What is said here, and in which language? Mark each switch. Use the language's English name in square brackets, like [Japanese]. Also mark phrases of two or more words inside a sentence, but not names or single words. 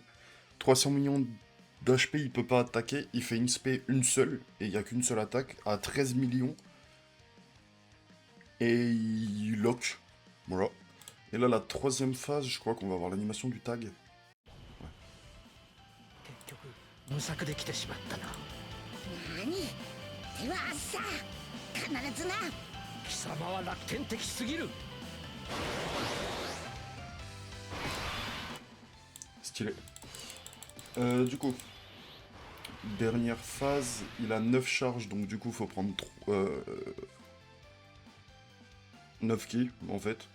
[French] 300 millions d'HP, il peut pas attaquer, il fait une spé une seule, et il n'y a qu'une seule attaque, à 13 millions. Et il lock. Voilà. Et là, la troisième phase, je crois qu'on va avoir l'animation du tag. Ouais. [Japanese] ではさ必ずな。貴様は楽天的すぎる。 [French] Stylé. Du coup, dernière phase, il a 9 charges, donc du coup, faut prendre 9 kills, en fait.